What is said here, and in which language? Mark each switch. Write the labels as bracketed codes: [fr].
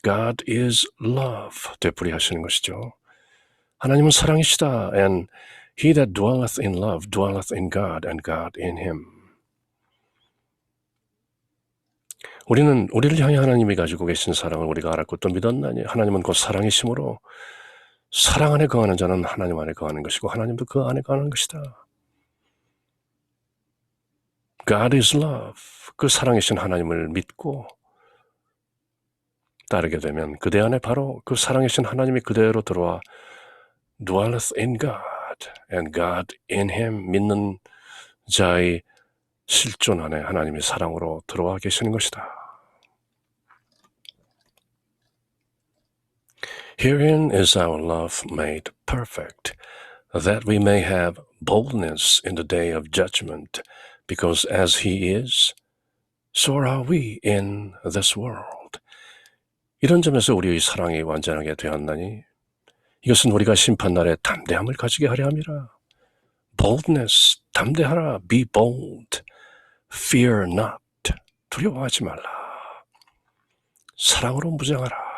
[en] God is love. [ko] 되풀이하시는 것이죠. 하나님은 사랑이시다. [en] And He that dwelleth in love dwelleth in God, and God in him. [ko] 우리는 우리를 향해 하나님이 가지고 계신 사랑을 우리가 알았고 또 믿었나니 하나님은 곧 사랑이시므로 사랑 안에 거하는 자는 하나님 안에 거하는 것이고 하나님도 그 안에 거하는 것이다. [en] God is love. [ko] 그 사랑이신 하나님을 믿고 따르게 되면 그대 안에 바로 그 사랑이신 하나님이 그대로 들어와 [en] dwelleth in God and God in him. [ko] 믿는 자의 실존 안에 하나님의 사랑으로 들어와 계시는 것이다. [en] Herein is our love made perfect, that we may have boldness in the day of judgment, because as he is, so are we in this world. [ko] 이런 점에서 우리의 사랑이 완전하게 되었나니 이것은 우리가 심판날에 담대함을 가지게 하려 함이라. [en] Boldness, [ko] 담대하라. [en] Be bold. Fear not. [ko] 두려워하지 말라. 사랑으로 무장하라.